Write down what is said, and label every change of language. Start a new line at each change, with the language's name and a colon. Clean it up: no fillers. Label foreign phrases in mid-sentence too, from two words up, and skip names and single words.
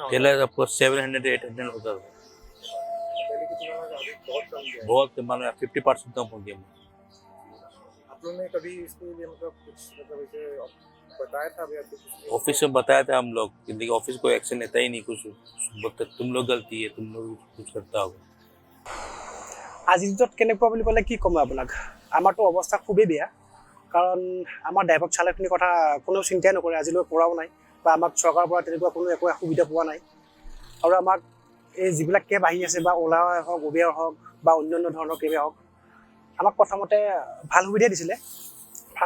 Hindi: पहले आपको 700 800 होता था। बहुत मानो 50% कम हो गया। आप लोगों ने कभी इसके लिए मतलब कुछ मतलब ऐसे बताया था? ऑफिस में बताया था हम लोग लेकिन ऑफिस कोई एक्शन लेता ही नहीं कुछ बोलते तुम लोग गलती है तुम लोग कुछ करता होगा।
Assamese: আজিৰ দিনত কেনেকুৱা বুলি ক'লে কি ক'ম আপোনাক আমাৰতো অৱস্থা খুবেই বেয়া কাৰণ আমাৰ ড্ৰাইভাৰ চালকখিনিৰ কথা কোনো চিন্তাই নকৰে আজিলৈ কৰাও নাই বা আমাক চৰকাৰৰ পৰা তেনেকুৱা কোনো একো সুবিধা পোৱা নাই আৰু আমাক এই যিবিলাক কেব আহি আছে বা ওলা হওক উবেৰ হওক বা অন্যান্য ধৰণৰ কেবে হওক আমাক প্ৰথমতে ভাল সুবিধা দিছিলে ফাৰ্ষ্ট